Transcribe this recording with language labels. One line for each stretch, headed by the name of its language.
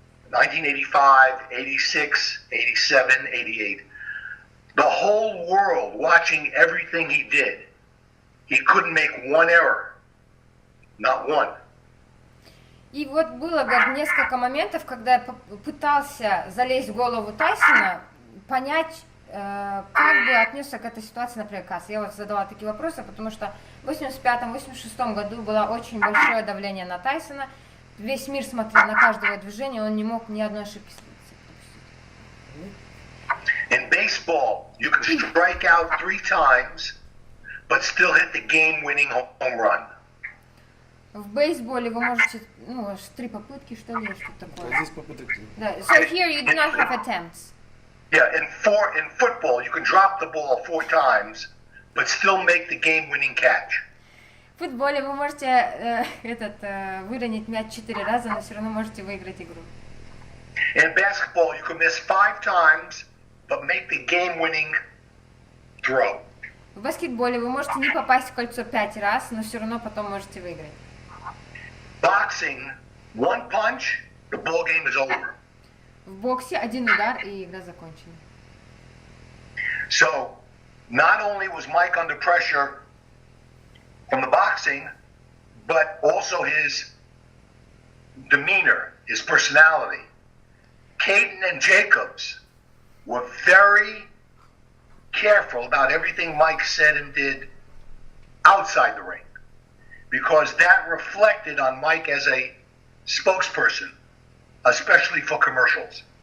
English: 1985, 86, 87, 88. The whole world watching everything he did. He couldn't make one error. Not one.
Russian: И вот было, говорит, несколько моментов, когда я пытался залезть в голову Тайсона, понять, как бы отнесся к этой ситуации, например, Кас. Я вот задала такие вопросы, потому что в 85-86 году было очень большое давление на Тайсона. Весь мир смотрел на каждое движение, он не мог ни одной ошибки допустить.
English: In baseball, you can strike out 3 times, but still hit the game-winning home run.
Russian: В бейсболе вы можете, ну, аж 3 попытки, что ли, что-то А такое. здесь попыток 3. Да.
English: So here you do not have attempts. Yeah, in football, you can drop the ball 4 times, but still make the game-winning catch.
Russian: В футболе вы можете выронить мяч 4 раза, но все равно можете выиграть игру.
English: In basketball, you can miss 5 times, but make the game-winning throw.
Russian: В баскетболе вы можете не попасть в кольцо 5 раз, но все равно потом можете выиграть.
English: Boxing, 1 punch, the ball game is over.
Russian: В боксе 1 удар и игра закончена.
English: So, not only was Mike under pressure from the boxing, but also his demeanor, his personality. Caden and Jacobs were very careful about everything Mike said and did outside the ring, because that reflected on Mike as a spokesperson, especially for commercials.